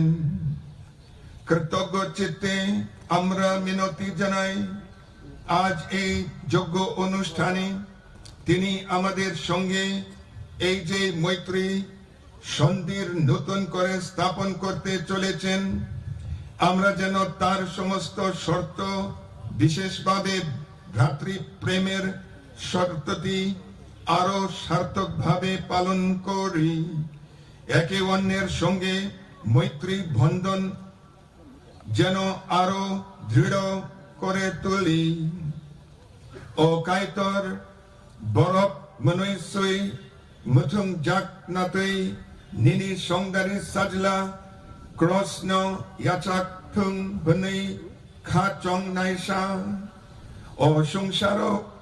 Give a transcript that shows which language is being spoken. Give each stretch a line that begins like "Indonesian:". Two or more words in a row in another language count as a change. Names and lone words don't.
Bangla: কৃতজ্ঞ চিত্তে আমরা মিনতি জানাই, আজ এই যজ্ঞ অনুষ্ঠানে তিনি আমাদের সঙ্গে এই যে মৈত্রী সন্ধির নতুন করে স্থাপন করতে চলেছেন, আমরা যেন তার সমস্ত শর্ত বিশেষভাবে ভ্রাতৃপ্রেমের শর্তটি আরো সার্থকভাবে পালন করি। একে অন্যের সঙ্গে মৈত্রী বন্ধন যেন আরো দৃঢ় করে তুলি।
Kok Borok: O kaitor borok menuisui mutung jak natui nini songdari sajla krosno yachak tung bunui kha chong naisa o sungsharo